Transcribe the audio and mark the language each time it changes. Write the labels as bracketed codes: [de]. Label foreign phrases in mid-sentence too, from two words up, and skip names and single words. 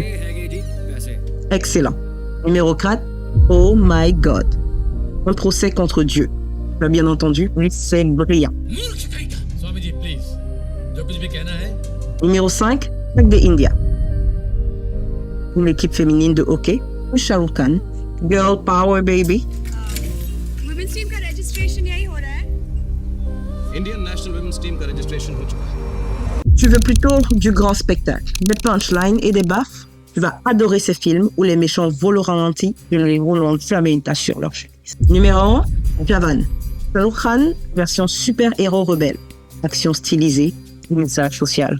[fr] Excellent. Numéro 4, Oh My God. Un procès contre Dieu. Tu as bien entendu, oui, c'est brillant. Numéro 5, Tag de India. Une équipe féminine de hockey. Shah Rukh Khan, [en] Girl Power Baby. Women's team [hi] का registration यही हो रहा है? Indian National Women's Team का registration हो चुका है. [fr] Tu veux plutôt du grand spectacle, des punchlines et des baffes? Tu vas adorer ces films où les méchants volent au ralenti et les héros n'ont jamais une tache sur leur chemise. Numéro 1, Javan. Shah Rukh Khan, version super-héros rebelle. Action stylisée, message social.